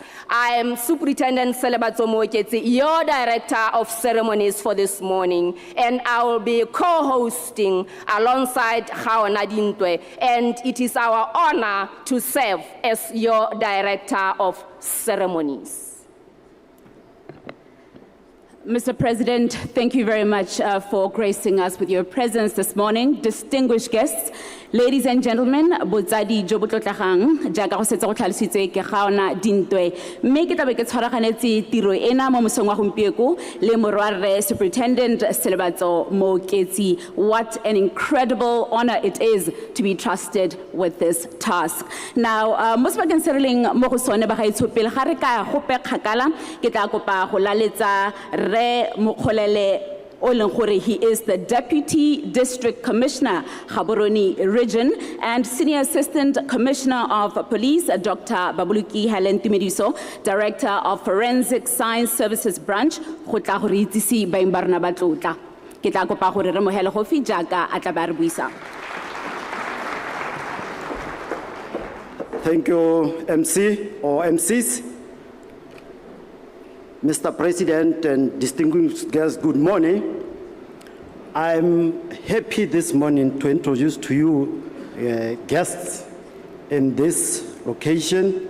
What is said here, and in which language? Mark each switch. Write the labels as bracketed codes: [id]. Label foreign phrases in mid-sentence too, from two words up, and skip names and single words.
[en] I am Superintendent Celebatso Moketsi, your Director of Ceremonies for this morning, and I will be co-hosting alongside Khao Nadintwe, and it is our honor to serve as your Director of Ceremonies. Mr. President, thank you very much for gracing us with your presence this morning. Distinguished guests, ladies and gentlemen, [tn] botsadi jo botlotlagang jaaka go setsa go tlhalositswe ke gaona dintwe mme ke tlabe ke tshwaraganetse tiro ena mo mosong wa gompieko le morwarre Superintendent Selebatso Moketsi. [en] What an incredible honor it is to be trusted with this task. Now, [tn] mo sebakeng se re leng mo go sone ba gaetsho pele ga re ka gope kgakala ke tla kopa go laletsa Re Mokholele Olengore. [en] He is the Deputy District Commissioner, Gaborone Region, and Senior Assistant Commissioner of Police, Dr. Babuluki Helen Tumediso, Director of Forensic Science Services Branch, [tn] Khotla gore itsisi ba imbarna ba tlotla. Ke tla kopa gore re mohele gofi jaaka a tla ba re buisa. [en] Thank you, MC or MCs. Mr. President and distinguished guests, good morning. I'm happy this morning to introduce to you guests in this location.